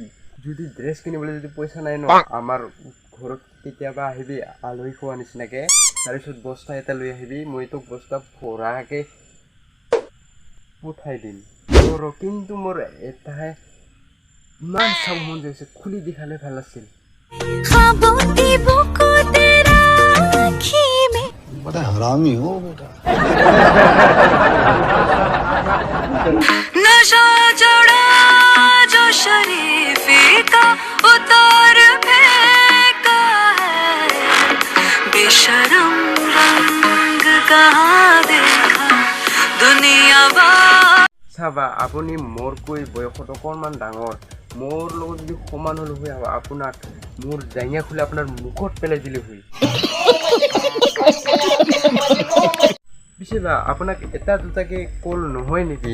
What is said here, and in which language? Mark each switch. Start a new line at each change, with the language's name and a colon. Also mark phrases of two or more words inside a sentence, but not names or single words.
Assamese: যদি ড্ৰেছ কিনিবলৈ যদি পইচা নাই ন, আমাৰ ঘৰত কেতিয়াবা আহিবি আলহী খোৱা নিচিনাকৈ, তাৰপিছত বস্তা এটা লৈ আহিবি, মই তোক বস্তা ভৰাকৈ পঠাই দিম। কিন্তু মোৰ এটাহে ইমান চাব মন গৈছে, খুলি দেখালে ভাল আছিল।
Hindi: बड़ा हरामी हो बेटा। नशा चढ़ा जो शरीफी का उतार फेंका है, बेशरम रंग कहाँ देखा दुनिया
Assamese: চাবা, আপুনি মোৰকৈ বয়সত অকণমান ডাঙৰ, মোৰ লগত যদি সমান হ'লো হয়, আপোনাক মোৰ জাঙিয়া খুলি আপোনাৰ মুখত পেলাই দিলে হয়। পিছে বা আপোনাক এটা দুটাকে কল নহয় নেকি?